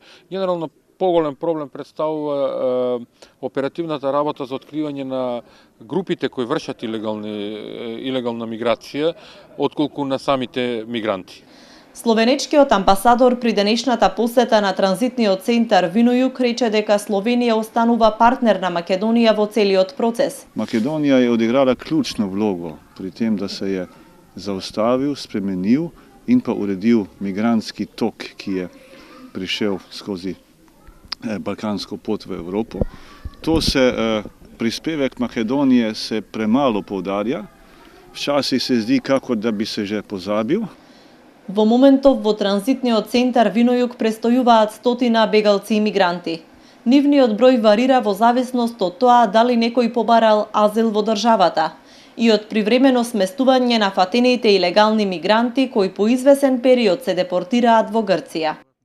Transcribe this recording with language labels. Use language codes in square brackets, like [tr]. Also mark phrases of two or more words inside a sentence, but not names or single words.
[mk] Генерално поголем проблем представува оперативната работа за откривање на групите кои вршат илегална миграција, отколку на самите мигранти. Словенечкиот амбасадор при денешната посета на транзитниот центар Винојук рече дека Словенија останува партнер на Македонија во целиот процес. [sl] Makedonija je odigrala ključno vlogo pri tem da se je zaustavil, сpremenil in pa uredil migrantski tok, ki je prišel skozi balkansko pot v Evropo. To se prispevek Makedonije se premalo poudarja. Včasih se zdi kako da bi se že pozabil. [mk] Во моментов во транзитниот центар Винојук престојуваат стотина бегалци и мигранти. Нивниот број варира во зависност од тоа дали некој побарал азил во државата и од привремено сместување на фатените илегални мигранти кои по извесен период се депортираат во Грција.